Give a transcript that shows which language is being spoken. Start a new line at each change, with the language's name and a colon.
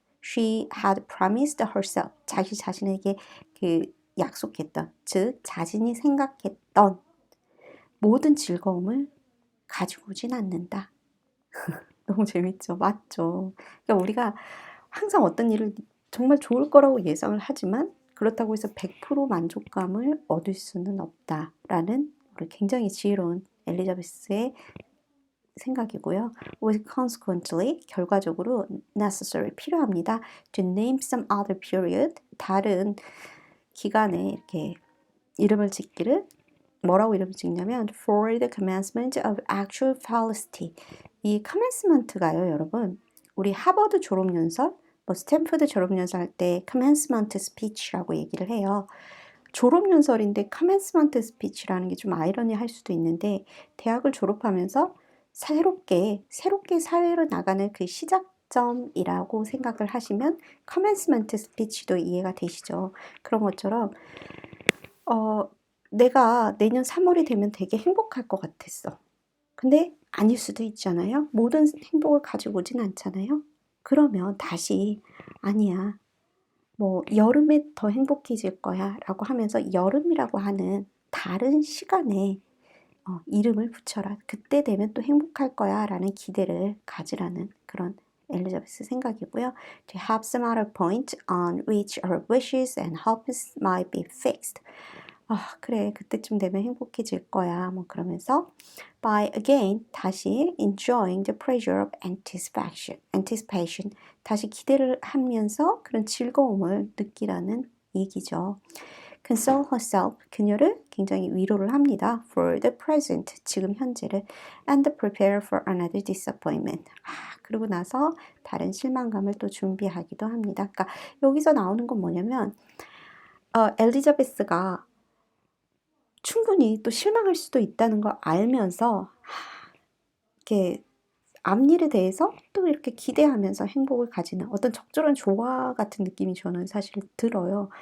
English: She had promised herself
Korean: 자기 자신에게 그 약속했던 즉 자신이 생각했던 모든 즐거움을 가지고 오진 않는다. 너무 재밌죠? 맞죠? 그러니까 우리가 항상 어떤 일을 정말 좋을 거라고 예상을 하지만 그렇다고 해서 100% 만족감을 얻을 수는 없다라는 우리 굉장히 지혜로운 엘리자베스의 생각이고요.
English: With consequently,
Korean: 결과적으로
English: necessary,
Korean: 필요합니다.
English: To name some other period,
Korean: 다른 기간에 이렇게 이름을 짓기를 뭐라고 이름을 짓냐면
English: for the commencement of actual felicity.
Korean: 이 commencement가요, 여러분. 우리 하버드 졸업연설, 뭐 스탠퍼드 졸업연설 할 때 commencement speech라고 얘기를 해요. 졸업연설인데 commencement speech라는 게 좀 아이러니할 수도 있는데 대학을 졸업하면서 새롭게 사회로 나가는 그 시작점이라고 생각을 하시면 commencement speech도 이해가 되시죠. 그런 것처럼 내가 내년 3월이 되면 되게 행복할 것 같았어. 근데 아닐 수도 있잖아요. 모든 행복을 가지고 오진 않잖아요. 그러면 다시 아니야. 뭐 여름에 더 행복해질 거야 라고 하면서 여름이라고 하는 다른 시간에 이름을 붙여라. 그때 되면 또 행복할 거야 라는 기대를 가지라는 그런 엘리자베스 생각이고요.
English: To have some other point on which our wishes and hopes might be fixed.
Korean: 그래. 그때쯤 되면 행복해질 거야. 뭐 그러면서
English: by again
Korean: 다시
English: enjoying the pleasure of anticipation
Korean: 다시 기대를 하면서 그런 즐거움을 느끼라는 얘기죠.
English: console herself
Korean: 그녀를 굉장히 위로를 합니다.
English: for the present
Korean: 지금 현재를
English: and prepare for another disappointment.
Korean: 그러고 나서 다른 실망감을 또 준비하기도 합니다. 그러니까 여기서 나오는 건 뭐냐면 엘리자베스가 충분히 또 실망할 수도 있다는 걸 알면서 이렇게 앞일에 대해서 또 이렇게 기대하면서 행복을 가지는 어떤 적절한 조화 같은 느낌이 저는 사실 들어요.